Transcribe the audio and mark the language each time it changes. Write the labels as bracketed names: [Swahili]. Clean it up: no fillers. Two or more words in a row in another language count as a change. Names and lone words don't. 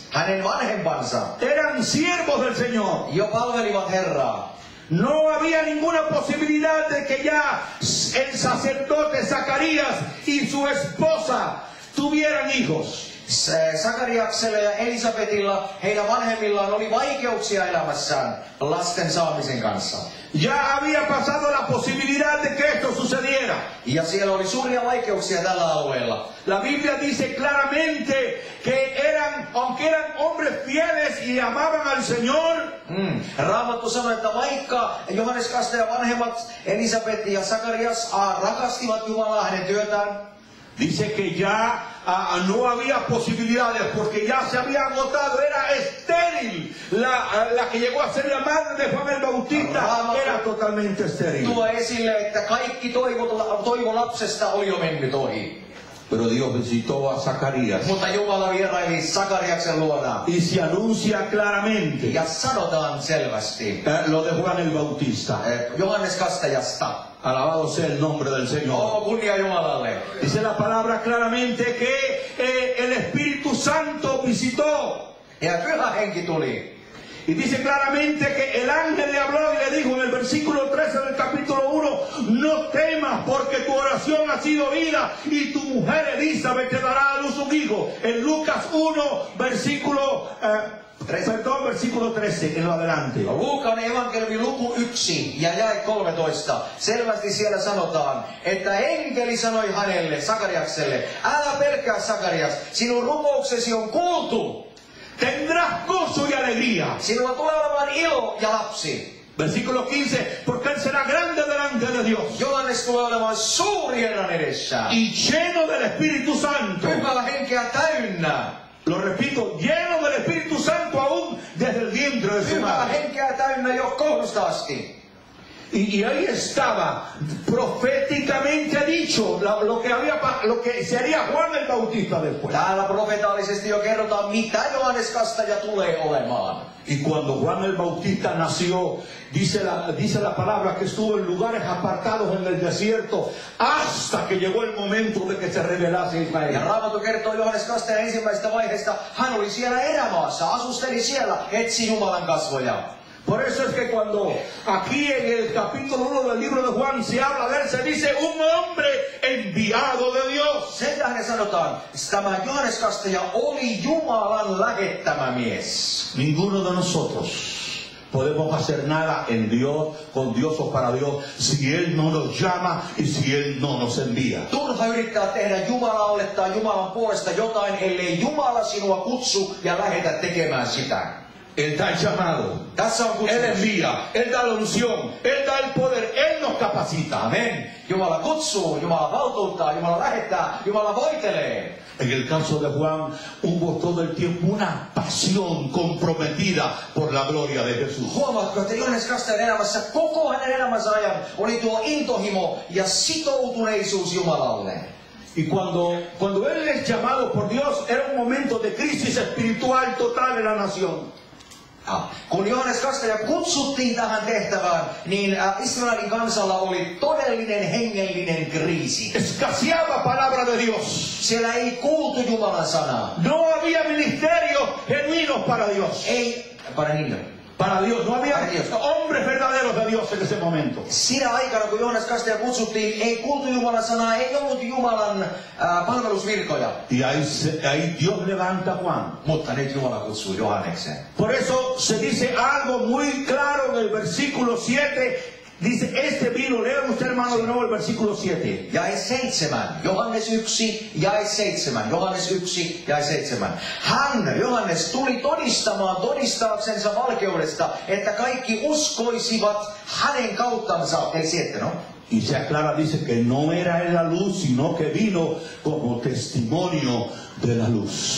[Finnish] Hänen vanhempansa [Spanish] eran siervos del Señor. [Finnish] jo palvelivat Herraa. [Spanish] No había ninguna posibilidad de que ya el sacerdote Zacarías y su esposa tuvieran hijos. [Finnish] Sakariaksella ja Elisabetilla, heidän vanhemmillaan oli vaikeuksia elämässään lasten saamisen kanssa. [Spanish] Ya había pasado la posibilidad de que esto sucediera. [Finnish] Ja siellä oli suuria vaikeuksia tällä alueella. [Spanish] La Biblia dice claramente que aunque eran hombres fieles y amaban al Señor, [Finnish] Raamattu sanoi, että vaikka Johannes Kastajan vanhemmat Elisabet ja Sakarias rakastivat Jumalaa hänen työtään, [Spanish] dice que ya no había posibilidades porque ya se había agotado, era estéril. La que llegó a ser la madre de Juan el Bautista era totalmente estéril. [Finnish] tuo esille, että kaikki toivo lapsesta oli jo mennyt ohi. [Spanish] Pero Dios visitó a Zacarías [Finnish] Mutta Jumala vieraili Sakariaksen luona. [Spanish] y se anuncia claramente [Finnish] Ja sanotaan selvästi [Spanish] lo de Juan el Bautista. [Finnish] Johannes Kastajasta. [Spanish] Alabado sea el nombre del Señor. [Finnish] Kunnia Jumalalle. [Spanish] Dice la palabra claramente que el Espíritu Santo visitó. [Finnish] Ja Pyhä Henki tuli. [Spanish] Y dice claramente que el ángel le habló y le dijo en el versículo 13 del capítulo 1, no temas porque tu oración ha sido oída y tu mujer Elizabeth te dará a luz un hijo. En Lucas 1, versículo 13, en lo adelante. [Finnish] Luukan evankeliumi luku 1 ja jae 13. Selvästi siellä sanotaan, että enkeli sanoi hänelle, Sakariakselle, älä pelkää Sakarias, sinun rukouksesi on kuultu. [Spanish] Tendrás gozo y alegría. [Finnish] Sinulla tulee olemaan ilo ja lapsi. [Spanish] Versículo 15, porque él será grande delante de Dios [Finnish] Johannes tulee olemaan suuri Herran edessä. [Spanish] y lleno del Espíritu Santo. [Finnish] Pyhää henkeä täynnä. [Spanish] Lo repito, lleno del Espíritu Santo aún desde el vientre de su [Finnish] Pyhää [Spanish] madre. [Finnish] henkeä täynnä jo kohdusta asti. [Spanish] Y ahí estaba proféticamente dicho lo que se haría Juan el Bautista después. [Finnish] Täällä profetaalisesti jo kerrotaan, mitä Johannes Kastaja tulee olemaan. [Spanish] Y cuando Juan el Bautista nació, dice la palabra que estuvo en lugares apartados en el desierto hasta que llegó el momento de que se revelase [Finnish] Ja [Spanish] Israel. [Finnish] Raamattu kertoo Johannes Kastajan ensimmäisestä vaiheesta, hän oli siellä erämaassa, asusteli siellä, etsi Jumalan kasvoja. [Spanish] Por eso es que cuando aquí en el capítulo 1 del libro de Juan se habla de él, se dice un hombre enviado de Dios. [Finnish] Sen tähden sanotaan, että tämä Johannes Kastaja oli Jumalan lähettämä mies. [Spanish] Ninguno de nosotros podemos hacer nada en Dios, con Dios o para Dios, si Él no nos llama y si Él no nos envía. [Finnish] Turha yrittää tehdä Jumalalle tai Jumalan puolesta jotain, ellei Jumala sinua kutsu ja lähetä tekemään sitä. [Spanish] Él da el llamado, [Finnish] Tässä on [Spanish] Él [Finnish] kutsumus. [Spanish] envía, Él da la unción, Él da el poder, Él nos capacita. Amen. [Finnish] Jumala kutsuu, Jumala valtuuttaa, Jumala lähettää, Jumala voitelee. [Spanish] En el caso de Juan hubo todo el tiempo una pasión comprometida por la gloria de Jesús. [Finnish] Huomaatko, että Johannes Kastajan elämässä koko hänen elämänsä ajan oli tuo intohimo ja sitoutuneisuus Jumalalle. [Spanish] Y cuando Él es llamado por Dios, era un momento de crisis espiritual total en la nación. [Finnish] Kun Johannes Kastaja kutsuttiin tähän tehtävään, niin Israelin kansalla oli todellinen hengellinen kriisi. [Spanish] Escaseaba palabra de Dios. [Finnish] Siellä ei kuultu Jumalan sanaa. [Spanish] No había ministerios genuinos para Dios. [Finnish] Ei, [Spanish] Para Dios. No había Para Dios. hombres verdaderos de Dios en ese momento. [Finnish] Siinä aikana, kun Johannes Kastaja kutsuttiin, ei kuultu Jumalan sanaa, ei ollut Jumalan palvelusvirkoja. [Spanish] Y ahí Dios levanta a Juan. [Finnish] Mutta nyt Jumala kutsuu Johanneksen. [Spanish] Por eso se dice algo muy claro en el versículo 7. Dice, este vino, lea usted hermano de nuevo el versículo 7. [Finnish] Jae 7, Johannes 1, jae 7, Johannes 1, jae 7. Hän, Johannes, tuli todistaaksensa valkeudesta, että kaikki uskoisivat hänen kauttansa. Eli 7, [Spanish] no? Y se aclara, dice que no era él la luz, sino que vino como testimonio de la luz.